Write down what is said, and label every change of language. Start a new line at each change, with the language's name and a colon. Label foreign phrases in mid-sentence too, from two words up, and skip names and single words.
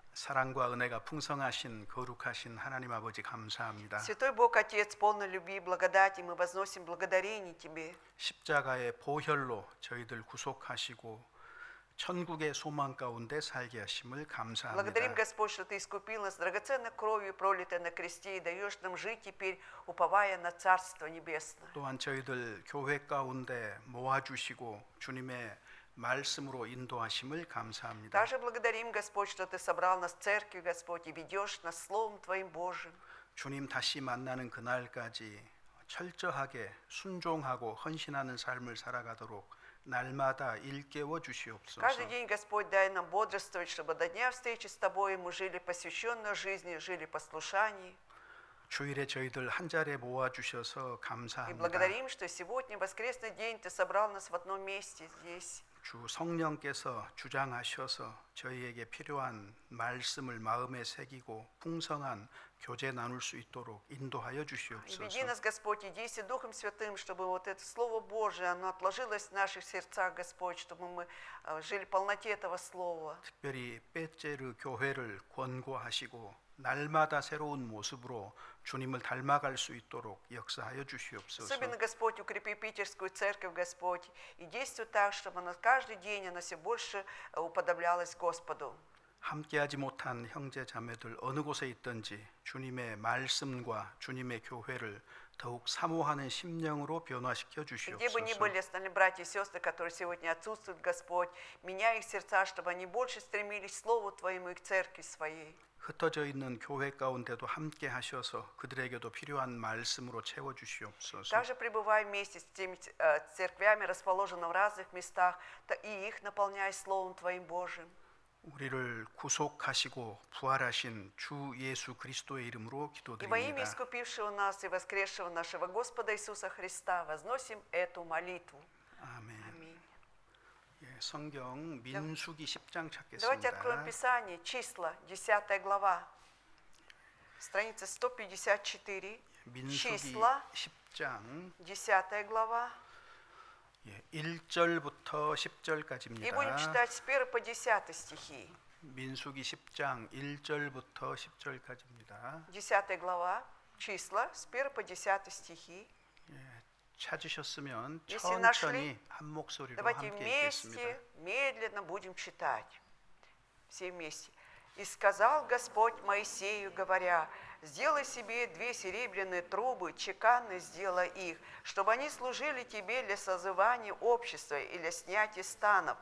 Korean: 사랑과 은혜가 풍성하신 거룩하신 하나님 아버지 감사합니다.
Russian: Святой Бог, Отец, полный любви и благодати, мы возносим благодарение Тебе.
Korean: 십자가의 보혈로 저희들 구속하시고 천국의 소망 가운데 살게 하심을 감사합니다.
Russian: Благодарим, Господь, что Ты искупил нас драгоценной кровью, пролитой на кресте, и даешь нам жить теперь, уповая на Царство Небесное.
Korean: 또한 저희들 교회 가운데 모아주시고 주님의 말씀으로 인도하심을 감사합니다.
Russian: Также благодарим, Господь, что Ты собрал нас в церкви, Господь, и ведешь нас Словом Твоим Божьим.
Korean: 주님 다시 만나는 그날까지 철저하게 순종하고 헌신하는 삶을 살아가도록 날마다 일깨워 주시옵소서.
Russian: Каждый день, Господь, дай нам бодрствовать, чтобы до дня встречи с Тобой мы жили посвященной жизни, жили в послушании.
Korean: 주일에 저희들 한 자리에 모아 주셔서
Russian: И
Korean: 감사합니다.
Russian: благодарим, что сегодня, воскресный день, Ты собрал нас в одном месте здесь.
Korean: 주 성령께서 주장하셔서 저희에게 필요한 말씀을 마음에 새기고 풍성한 교제 나눌 수 있도록 인도하여
Russian: И
Korean: 주시옵소서.
Russian: веди нас, Господь, и действуй Духом Святым, чтобы вот это Слово Божие, оно отложилось в наших сердцах, Господь, чтобы мы жили в полноте этого Слова.
Korean: 특별히 빼째르 교회를 권고하시고 날마다 새로운 모습으로 주님을 닮아갈 수 있도록 역사하여 주시옵소서.
Russian: Особенно, Господь, укрепи Питерскую церковь, Господь, и действуй так, чтобы она каждый день она все больше уподоблялась Господу.
Korean: 함께하지 못한 형제 자매들 어느 곳에 있든지 주님의 말씀과 주님의 교회를 더욱 사모하는 심령으로 변화시켜
Russian: Где бы ни
Korean: 주시옵소서.
Russian: были остальные братья и сестры, которые сегодня отсутствуют, Господь, меняй их сердца, чтобы они больше стремились к Слову Твоему и к церкви своей.
Korean: 흩어져 있는 교회 가운데도 함께 하셔서 그들에게도 필요한 말씀으로 채워 주시옵소서.
Russian: Также пребывай вместе с теми церквями, расположенными в разных местах, и их наполняй Словом Твоим Божьим.
Korean: 우리를 구속하시고 부활하신 주 예수 그리스도의 이름으로
Russian: И во имя
Korean: 기도드립니다.
Russian: искупившего нас и воскресшего нашего Господа Иисуса Христа возносим эту молитву.
Korean: 아멘.
Russian: Аминь.
Korean: 예, 성경 민수기 10장
Russian: Давайте откроем
Korean: 찾겠습니다.
Russian: Писание, числа, 10 глава, страница 154,
Korean: 민수기
Russian: числа,
Korean: 10장
Russian: 10 глава.
Korean: 1절부터
Russian: И будем
Korean: 10절까지입니다.
Russian: читать с 1 по 10 стихи.
Korean: 민수기 10장 1절부터 10절까지입니다.
Russian: 10 глава, числа, с 1 по 10 стихи.
Korean: 찾으셨으면
Russian: Если
Korean: 천천히
Russian: нашли,
Korean: 한 목소리로
Russian: Давайте
Korean: 함께 읽겠습니다.
Russian: вместе, медленно будем читать. Все вместе. «И сказал Господь Моисею, говоря, сделай себе 2 серебряные трубы, чеканно сделай их, чтобы они служили тебе для созывания общества и для снятия станов.